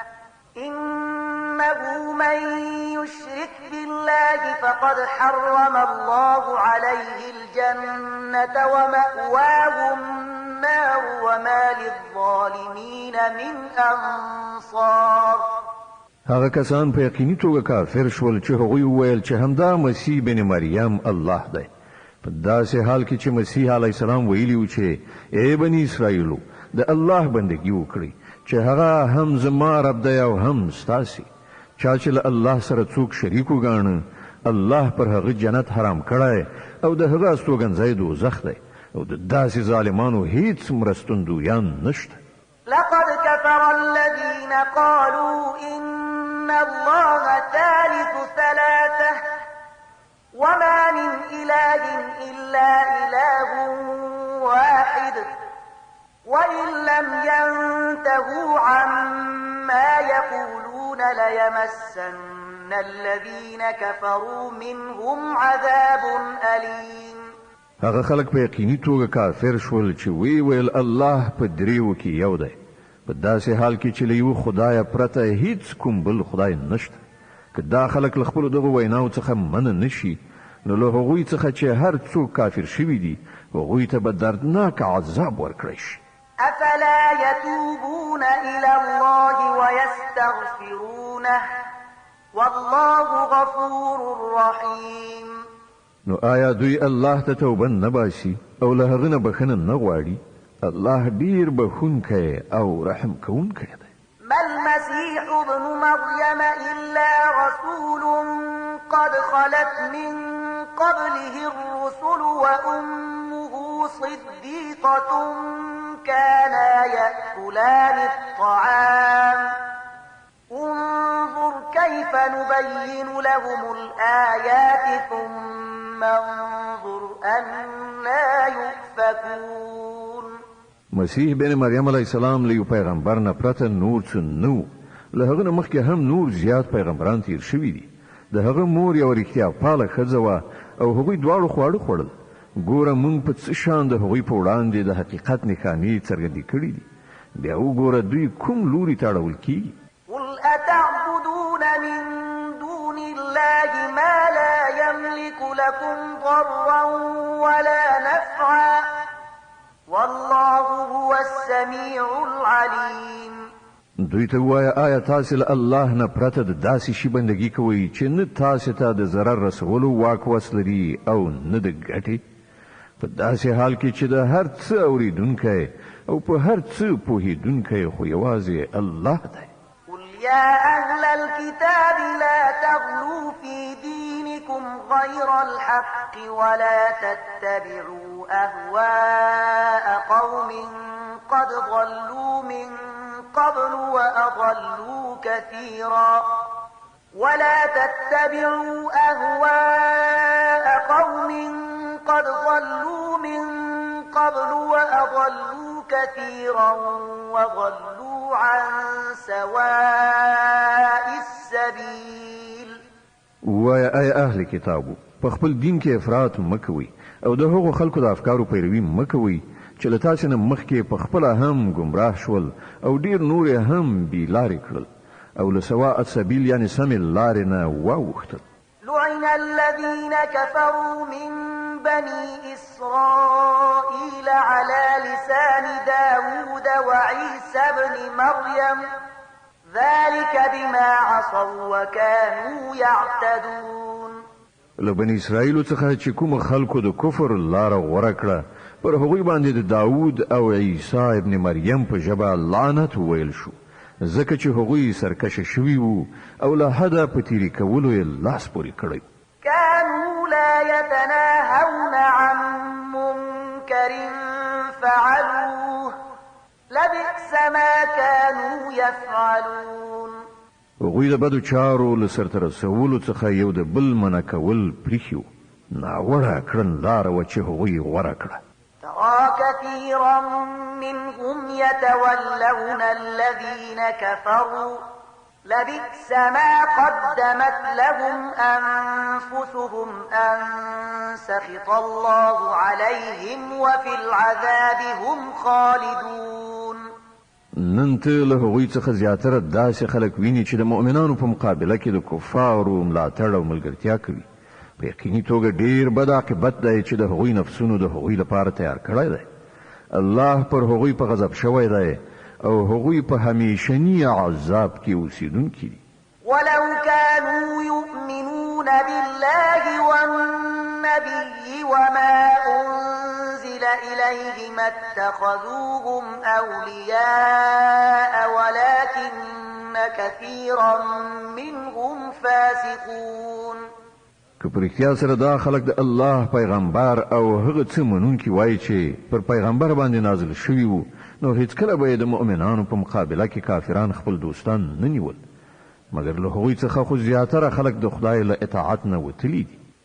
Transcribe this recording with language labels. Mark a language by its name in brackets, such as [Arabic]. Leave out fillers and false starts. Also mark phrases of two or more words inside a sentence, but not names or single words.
[Arabic] إنه من يشرك بالله فقد حرم الله عليه الجنة ومأواه النار وما للظالمين من أنصار. [Pashto] هغه کسان په یقیني توګه کافر شول چې هغوی وویل چې همدا مسیح بن مریم الله دی، په داسې حال کې چې مسیح [Arabic] علیه السلام [Pashto] ویلي و چې ای بني اسرائیلو د الله بندګي وکړئ چې هغه هم زما رب دی او هم ستاسې. چا چې له الله سره څوک شریک وګاڼه الله پر هغه جنت حرام کړی او د هغه استوګنځی دوزخ دی. او د داسې ظالمانو هیڅ مرستندویان نشته. [Arabic] لقد كفر الذين قالوا إن الله ثالث ثلاثة وما من إله إلا إله واحد وإن لم ينتهوا عما يقولون ليمسن الذين كفروا منهم عذاب أليم. [Pashto] هغه خلک په یقیني توګه کافر شول چې ویل الله په دریو کې یو دی، په داسې حال کې چې له یو خدایه پرته هیڅ کوم بل خدای نشته. که دا خلک له خپلو دغو ویناو څخه منع نشي نو له هغوی څخه چې هر څوک کافر شوي دي هغوی ته به دردناک عذاب ورکړی شي. [Arabic] أفلا يتوبون إلى الله ويستغفرونه والله غفور رحيم. [Pashto] نو آیا دوی الله ته توبه نه باسي او له هغه نه بخښنه نه غواړي؟ الله ډیر بخښونکی او رحم کوونکی دی. [Arabic] ما المسيح ابن مريم إلا رسول قد خلت من قبله الرسل وأمه صديقة كانا يأكلان الطعام انظر كيف نبين لهم الآيات ثم انظر أنا يؤفكون. [Pashto] مسیح بن مریم [Arabic] علیه السلام [Pashto] له پیغمبر نه پرته نور څه نو، له هغه نه مخکې هم نور زیات پیغمبران تیر شوي دي. د هغه مور یو رښتیا پاله ښځه وه او هغوی دواړو خواړه خوړل. ګوره موږ په څه شان د هغوی په وړاندې د حقیقت نښانې څرګندې کړي دي. بیا وګوره دوی کوم لوري ته اړول کیږي. [Arabic] قل أتعبدون من دون الله ما لا يملك لكم ضرا ولا نفعا والله هو السميع العليم. [Pashto] دوی ته وایه آیا تاسې له الله نه پرته د داسې شي بندګي کوئ چې نه تاسې ته د ضرر رسولو واک وس لري او نه د ګټې، په داسې حال کې چې د هر څه اورېدونکی او په هر څه پوهېدونکی خو یوازې الله دی. [Arabic] قل يا أهل الكتاب لا تغلوا في دينكم غير الحق ولا تتبعوا أهواء قوم قد ضلوا من قبل وأضلوا كثيرا ولا تتبعوا أهواء قوم قد ضلوا من قبل وأضلوا كثيرا وضلوا عن سواء السبيل. [Pashto] وایه ای اهل کتابو، په خپل دین کې افراط مکوئ او د هغو خلکو د افکارو پیروي مکوئ چې له تاسې نه مخکې په خپله هم ګمراه شول او ډیر نور یې هم بې لارې کړل او له [Arabic] سواء السبیل [Pashto] یعنې سمې لارې نه واوښتل. [Arabic] لعن الذين كفروا من بني إسرائيل على لسان داود وعيسى بن مريم ذلك بما عصوا وكانوا يعتدون. [Pashto] له بني اسرائیلو څخه چې کوم خلکو د کفر لاره غوره کړه پر هغوی باندې د داود او عیسی ابن مریم په ژبه لعنت ویل شو ځکه چې هغوی سرکشه شوي وو او له حده په تیري کولو یې لاس پورې کړی. [Arabic] كانوا لا يتناهون عن منكر فعلوه لبئس ما كانوا يفعلون. [Pashto] هغوی د بدو چارو له سرته رسولو څخه یو د بل منع کول پرېښي وو. ناوړه کړنلاره وه چې هغوی غوره کړه. [Arabic] ترى كثيرا منهم يتولون الذين كفروا لبئس ما قدمت لهم أنفسهم أن سخط الله عليهم وفي العذاب هم خالدون. [Pashto] نن ته له هغوی څخه زیاتره داسې خلک ویني چې د مؤمنانو په مقابله کې د کفارو ملاتړ او ملګرتیا کوي. په یقیني توګه ډیر بد عاقبت دی چې د هغوی نفسونو د هغوی لپاره تیار کړی دی. الله پر هغوی په غضب شوی دی او هغوی په همیشني عذاب کې اوسیدونکي دي. [Arabic] ولو كانوا يؤمنون بالله والنبي وما أنزل إليه ما اتخذوهم أولياء ولكن كثيرا منهم فاسقون. [Pashto] که پر اختیار سره دا خلق د الله پیغمبر او هغه څه منونکي وای چې پر پیغمبر باندې نازل شوی وو نو هیڅ کله به د مؤمنانو په مقابله کې کافران خپل دوستان نه نیول مګر له هغوی څخه خو زیاتره خلق د خدای له اطاعت نه وتلي دي.